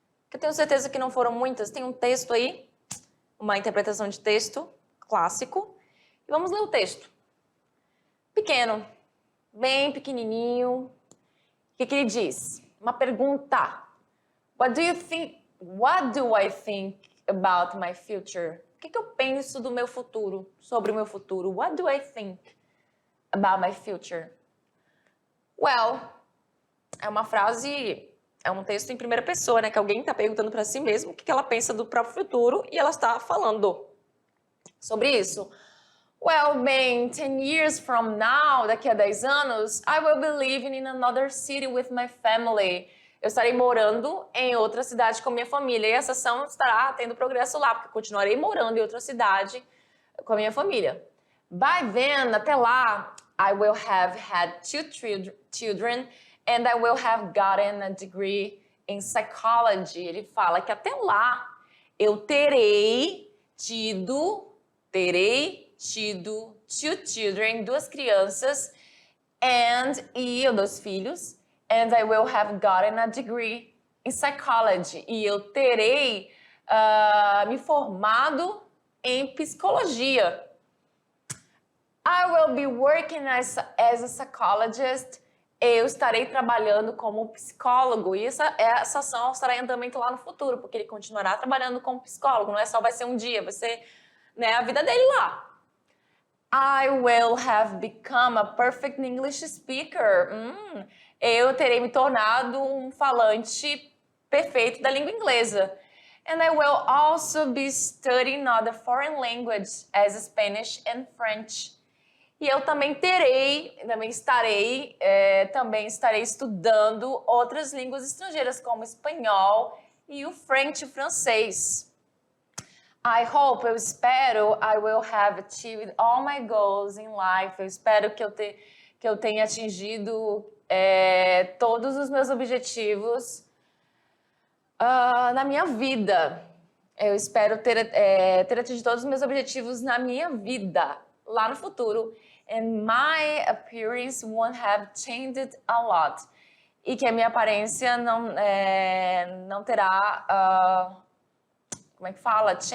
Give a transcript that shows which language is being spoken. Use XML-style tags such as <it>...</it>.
<pt>Que eu tenho certeza que não foram muitas. Tem um texto aí, uma interpretação de texto clássico. E vamos ler o texto. Pequeno, bem pequenininho. O que ele diz? Uma pergunta.</pt> <en>What do I think about my future?</en> <pt>O que eu penso do meu futuro, sobre o meu futuro?</pt> <en>What do I think about my future?</en> <pt>Well, é uma frase, é um texto em primeira pessoa, né? Que alguém está perguntando para si mesmo o que ela pensa do próprio futuro e ela está falando sobre isso.</pt> <en>Well, bem, 10 years from now,</en> <pt>daqui a 10 anos,</pt> <en>I will be living in another city with my family.</en> <pt>Eu estarei morando em outra cidade com a minha família. E essa ação estará tendo progresso lá, porque eu continuarei morando em outra cidade com a minha família.</pt> <en>By then,</en> <pt>até lá,</pt> <en>I will have had 2 children and I will have gotten a degree in psychology.</en> <pt>Ele fala que até lá eu terei tido</pt> <en>2 children,</en> <pt>2 crianças, e 2 filhos.</pt> <en>And I will have gotten a degree in psychology.</en> <pt>E eu terei me formado em psicologia.</pt> <en>I will be working as a psychologist.</en> <pt>Eu estarei trabalhando como psicólogo. E essa ação estará em andamento lá no futuro, porque ele continuará trabalhando como psicólogo. Não é só vai ser um dia, vai ser, né, a vida dele lá.</pt> <en>I will have become a perfect English speaker.</en> <pt>Eu terei me tornado um falante perfeito da língua inglesa.</pt> <en>And I will also be studying other foreign languages as Spanish and French.</en> <pt>E eu também estarei estudando outras línguas estrangeiras, como espanhol e o French, o francês. Eu espero,</pt> <en>I will have achieved all my goals in life.</en> <pt>Eu espero que eu tenha atingido todos os meus objetivos na minha vida. Eu espero ter atingido todos os meus objetivos na minha vida, lá no futuro.</pt> <en>And my appearance won't have changed a lot.</en> <pt>E que a minha aparência não terá... como é que fala?</pt>